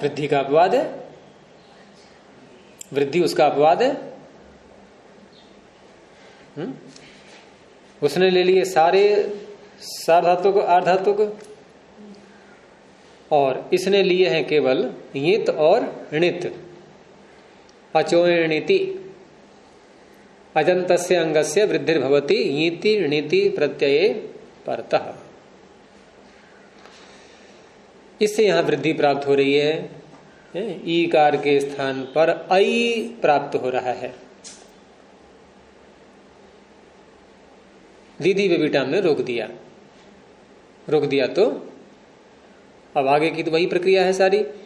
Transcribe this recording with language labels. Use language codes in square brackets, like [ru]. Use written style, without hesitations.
[hi] वृद्धि का अपवाद है, वृद्धि उसका अपवाद है। उसने ले लिए सारे सार्वधातुक आर्धातुक, और इसने लिए हैं केवल यित और णित। [sa] अचोणिति, अजन्तस्य अंगस्य वृद्धिर्भवति यिति णिति प्रत्यये परतः। [hi] इससे यहां वृद्धि प्राप्त हो रही है। ईकार के स्थान पर ऐ प्राप्त हो रहा है। दीदी बेबीटा ने रोक दिया तो अब आगे की तो वही प्रक्रिया है सारी।